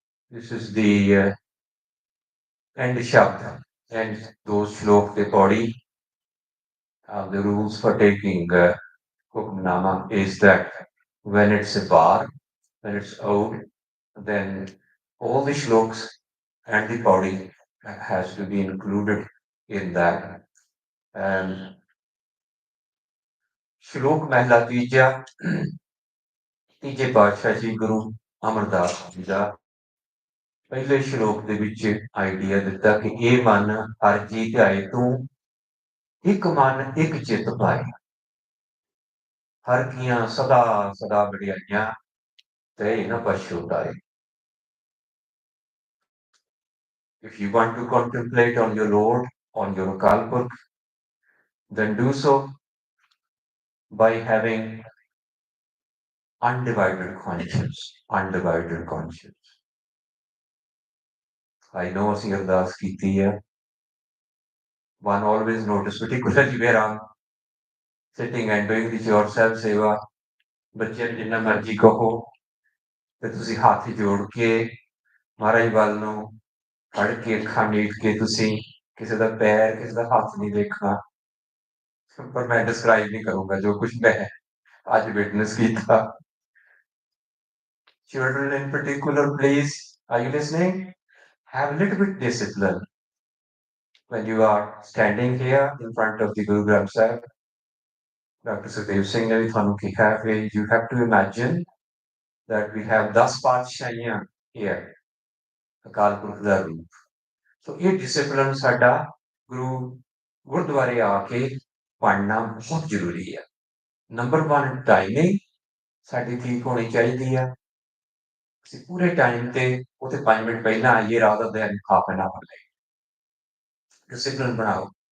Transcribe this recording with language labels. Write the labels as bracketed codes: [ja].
[en] This is the end Shabd, and those shlok the body. The rules for taking Hukamnama is that when it's a bar, when it's old, then all the shloks and the body has to be included in that. [pa] And Shlok Mehla Tija, ਤੀਜੇ ਪਾਤਸ਼ਾਹ ਜੀ ਗੁਰੂ ਅਮਰਦਾਸ ਜੀ ਦਾ ਪਹਿਲੇ ਸ਼ਲੋਕ ਦੇ ਵਿੱਚ idea ਦਿੱਤਾ ਕਿ ਇਹ ਮਨ ਹਰ ਜੀ ਧਿਆਏ ਤੂੰ ਇੱਕ ਮਨ ਇੱਕ ਚਿੱਤ ਪਾਏ। ਹਰ ਕੀਆਂ ਸਦਾ ਸਦਾ ਵਡਿਆਈਆਂ ਤੇ ਨ ਪਛਤਾਏ। [en] If you want to contemplate on your Lord, on your Akal Purkh, then do so by having undivided conscience, undivided conscience. I know [pa] ਅਸੀਂ ਅਰਦਾਸ ਕੀਤੀ ਹੈ। [en] One always notice, particularly where I'm sitting and doing this yourself seva, [pa] ਬੱਚਿਆਂ ਨੂੰ ਜਿੰਨਾ ਮਰਜ਼ੀ ਕਹੋ ਤੇ ਤੁਸੀਂ ਹੱਥ ਜੋੜ ਕੇ ਮਹਾਰਾਜ ਵੱਲ ਨੂੰ ਫੜ ਕੇ ਅੱਖਾਂ ਮੀਟ ਕੇ ਤੁਸੀਂ ਕਿਸੇ ਦਾ ਪੈਰ ਕਿਸੇ ਦਾ ਹੱਥ ਨਹੀਂ ਦੇਖਣਾ। ਪਰ ਮੈਂ ਡਿਸਕ੍ਰਾਈਬ ਨਹੀਂ ਕਰੂੰਗਾ ਜੋ ਕੁਝ ਮੈਂ ਅੱਜ ਵਿਟਨੈਸ ਕੀਤਾ। [en] Children in particular, please, are you listening? Have a little bit discipline when you are standing here in front of the Guru Granth Sahib. Dr. [pa] Sukhdev Singh ne bhi ਤੁਹਾਨੂੰ ਕਿਹਾ ਕਿ [en] you have to imagine that we have [pa] 10 ਪਾਤਸ਼ਾਹੀਆਂ here, Akal Purakh ਦਾ ਰੂਪ। ਸੋ ਇਹ discipline ਸਾਡਾ ਗੁਰਦੁਆਰੇ ਆ ਕੇ ਪੜ੍ਹਨਾ ਬਹੁਤ ਜ਼ਰੂਰੀ ਹੈ। ਨੰਬਰ 1 ਟਾਈਮਿੰਗ ਸਾਡੀ ਠੀਕ ਹੋਣੀ ਚਾਹੀਦੀ ਹੈ। ਅਸੀਂ ਪੂਰੇ ਟਾਈਮ ਤੇ ਉੱਥੇ 5 ਮਿੰਟ ਪਹਿਲਾਂ ਆਈਏ [en] Rather than half an hour late. [pa] Discipline ਬਣਾਓ।